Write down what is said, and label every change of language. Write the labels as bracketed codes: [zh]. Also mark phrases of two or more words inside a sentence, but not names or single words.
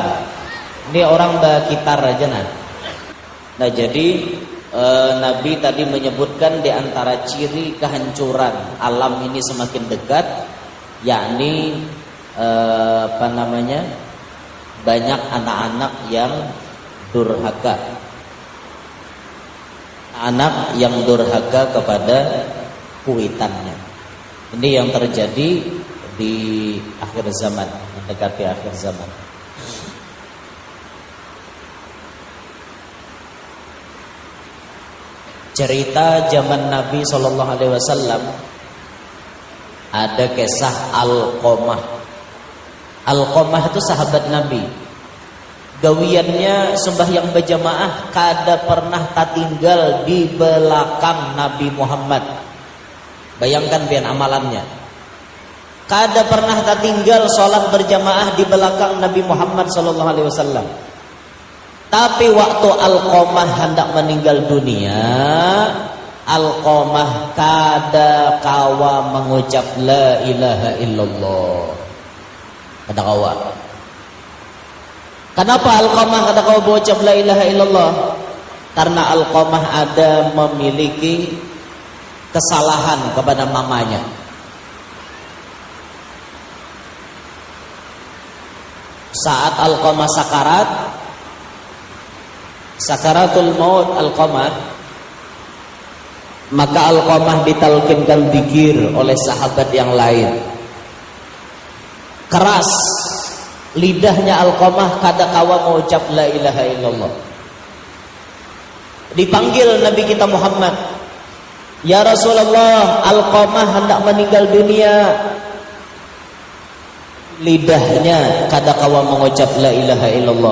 [id] Ini orang berkitar aja nah. Nah jadi Nabi tadi menyebutkan di antara ciri kehancuran alam ini semakin dekat yakni banyak anak-anak yang durhaka, anak yang durhaka kepada kuitannya. Ini yang terjadi di akhir zaman, mendekati akhir zaman. Cerita zaman Nabi SAW, ada kisah Alqamah. [bjn] Alqamah itu sahabat Nabi. Gawiannya sembahyang berjamaah, kada pernah tertinggal di belakang Nabi Muhammad. Bayangkan biar amalannya. Kada pernah tertinggal sholat berjamaah di belakang Nabi Muhammad SAW. Tapi waktu Alqamah hendak meninggal dunia, Alqamah kada kawa mengucap [ar] la ilaha illallah. [bjn] Kada kawa. Kenapa Alqamah kada kawa mengucap [ar] la ilaha illallah? [id] Karena Alqamah ada memiliki kesalahan kepada mamanya. Saat Alqamah sakaratul maut Alqamah, maka Alqamah ditalkinkan zikir oleh sahabat yang lain. Keras lidahnya Alqamah, [bjn] kada kawa mengucap [ar] la ilaha illallah. [id] Dipanggil Nabi kita Muhammad, [ar] ya Rasulullah, [id] Alqamah hendak meninggal dunia. [bjn] Lidahnya kada kawa mengucap [ar] la ilaha illallah.